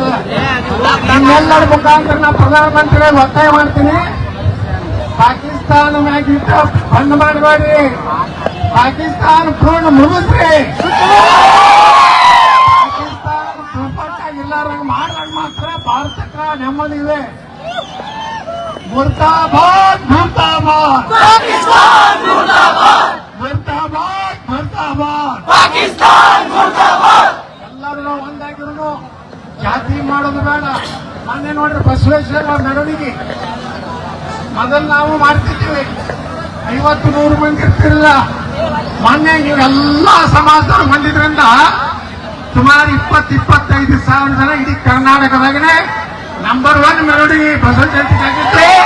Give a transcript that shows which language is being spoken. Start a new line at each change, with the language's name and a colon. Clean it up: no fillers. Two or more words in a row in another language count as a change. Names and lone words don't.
Kannada: ನಿಮ್ಮೆಲ್ಲರ ಮುಖಾಂತರ ನಾ ಪ್ರಧಾನಮಂತ್ರಿಗಳು ಒತ್ತಾಯ ಮಾಡ್ತೀನಿ, ಪಾಕಿಸ್ತಾನ ಮ್ಯಾಗ ಯುದ್ಧ ಬಂದ್ ಮಾಡಬೇಡಿ, ಪಾಕಿಸ್ತಾನ ಪೂರ್ಣ ಮುಗಿಸ್ರಿ. ಪಾಕಿಸ್ತಾನ ದುರ್ಬಟ್ಟಾಗಿಲ್ಲಾರಂಗ ಮಾಡ್ರಂಗ ಮಾತ್ರ ಭಾರತಕ್ಕ ನೆಮ್ಮದಿ ಇದೆ.
Hindi: मुर्दाबाद मुर्दाबाद पाकिस्तान, मुर्दाबाद मुर्दाबाद मुर्दाबाद पाकिस्तान, मुर्दाबाद.
Kannada: ಎಲ್ಲರೂ ನಾವು ಒಂದಾಗಿರೋನು, ಜಾತಿ ಮಾಡೋದು ಬೇಡ. ಮೊನ್ನೆ ನೋಡ್ರಿ ಬಸವೇಶ್ವರ ಮೆರವಣಿಗೆ ಮೊದಲು ನಾವು ಮಾಡ್ತಿದ್ದೀವಿ, 50-100 ಮಂದಿ ಇರ್ತಿರಲಿಲ್ಲ. ಮೊನ್ನೆ ನೀವೆಲ್ಲ ಸಮಾಜದವ್ರು ಬಂದಿದ್ರಿಂದ ಸುಮಾರು 20-25,000 ಜನ ಇಡೀ ಕರ್ನಾಟಕದಾಗನೇ ನಂಬರ್ 1 ಮೆರವಣಿಗೆ ಬಸವ ಜಯಂತಿ ಆಗಿತ್ತು.